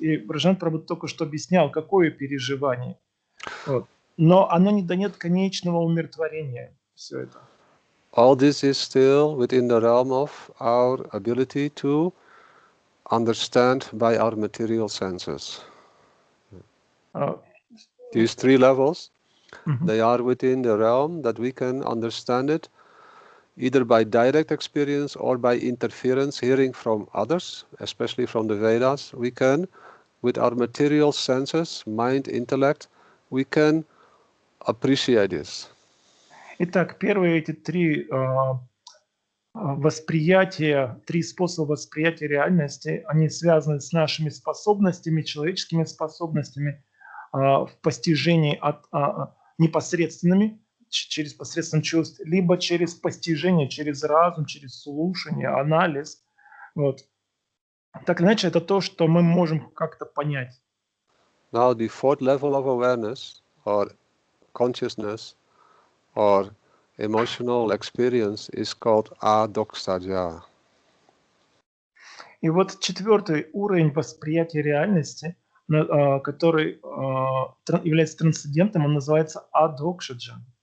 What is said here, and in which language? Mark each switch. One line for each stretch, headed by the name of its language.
Russian: И Враджанатх Прабху только что объяснял, какое переживание. Вот. Но оно не дает конечного умиротворения, все это.
English: All this is still within the realm of our ability to understand by our material senses. These three levels, they are within the realm that we can understand it either by direct experience or by interference, hearing from others, especially from the Vedas. We can, with our material senses, mind, intellect, we can appreciate this.
Russian: Итак, первые эти три восприятия, три способа восприятия реальности, они связаны с нашими способностями, человеческими способностями в постижении непосредственными, через посредством чувств, либо через постижение, через разум, через слушание, анализ. Вот. Так иначе это то, что мы можем как-то понять.
English: Now the fourth level of awareness or consciousness or emotional experience is called adoksaja.
Russian: И вот четвертый уровень восприятия реальности, который является трансцендентным, он называется адокшаджа.